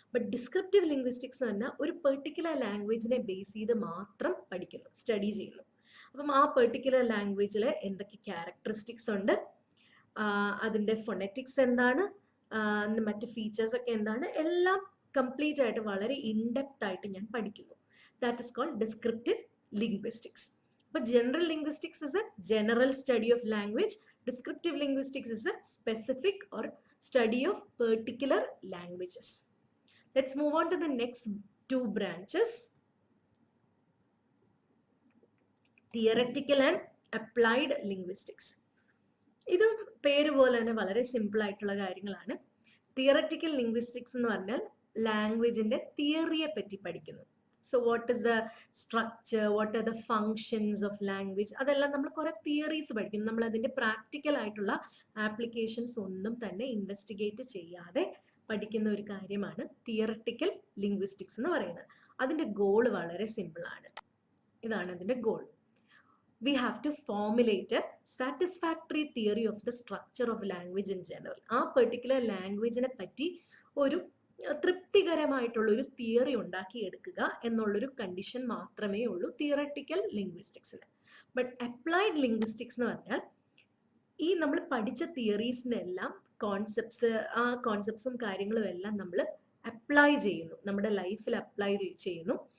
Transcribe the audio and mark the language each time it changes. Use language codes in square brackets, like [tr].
[ml] But descriptive linguistics എന്ന് പറഞ്ഞാൽ ഒരു പെർട്ടിക്കുലർ ലാംഗ്വേജിനെ ബേസ് ചെയ്ത് മാത്രം പഠിക്കുന്നു, സ്റ്റഡി ചെയ്യുന്നു. അപ്പം ആ പെർട്ടിക്കുലർ ലാംഗ്വേജിൽ എന്തൊക്കെ ക്യാരക്ടറിസ്റ്റിക്സ് ഉണ്ട്, അതിൻ്റെ ഫൊണറ്റിക്സ് എന്താണ്, മറ്റ് ഫീച്ചേഴ്സൊക്കെ എന്താണ്, എല്ലാം കംപ്ലീറ്റ് ആയിട്ട് വളരെ ഇൻഡെപ്ത് ആയിട്ട് ഞാൻ പഠിക്കുന്നു. [en] That is called descriptive linguistics. But general linguistics is a general study of language. Descriptive linguistics is a specific or study of particular languages. Let's move on to the next two branches. Theoretical and applied linguistics. [ml] ഇതും പേര് പോലെ തന്നെ വളരെ simple ആയിട്ടുള്ള കാര്യങ്ങളാണ്. Theoretical linguistics എന്ന് പറഞ്ഞാൽ ലാംഗ്വേജിന്റെ തിയറിയെ പറ്റി പഠിക്കുന്നു. [en] so what is the structure, what are the functions of language, [ml] അതെല്ലാം നമ്മൾ കുറെ തിയറീസ് പഠിക്കുന്നു. നമ്മൾ അതിൻ്റെ പ്രാക്ടിക്കൽ ആയിട്ടുള്ള ആപ്ലിക്കേഷൻസ് ഒന്നും തന്നെ ഇൻവെസ്റ്റിഗേറ്റ് ചെയ്യാതെ പഠിക്കുന്ന ഒരു കാര്യമാണ് തിയററ്റിക്കൽ ലിംഗ്വിസ്റ്റിക്സ് എന്ന് പറയുന്നത്. അതിൻ്റെ ഗോൾ വളരെ സിമ്പിളാണ്. ഇതാണ് അതിൻ്റെ goal. [en] We have to formulate a satisfactory theory of the structure of language in general. [ml] ആ പെർട്ടിക്കുലർ ലാംഗ്വേജിനെ പറ്റി ഒരു തൃപ്തികരമായിട്ടുള്ളൊരു തിയറി ഉണ്ടാക്കിയെടുക്കുക എന്നുള്ളൊരു കണ്ടീഷൻ മാത്രമേ ഉള്ളൂ തിയററ്റിക്കൽ ലിംഗ്വിസ്റ്റിക്സിന്. ബട്ട് അപ്ലൈഡ് ലിംഗ്വിസ്റ്റിക്സ് എന്ന് പറഞ്ഞാൽ ഈ നമ്മൾ പഠിച്ച തിയറീസിനെല്ലാം ആ കോൺസെപ്റ്റ്സും കാര്യങ്ങളും എല്ലാം നമ്മൾ അപ്ലൈ ചെയ്യുന്നു, നമ്മുടെ ലൈഫിൽ അപ്ലൈ ചെയ്യുന്നു.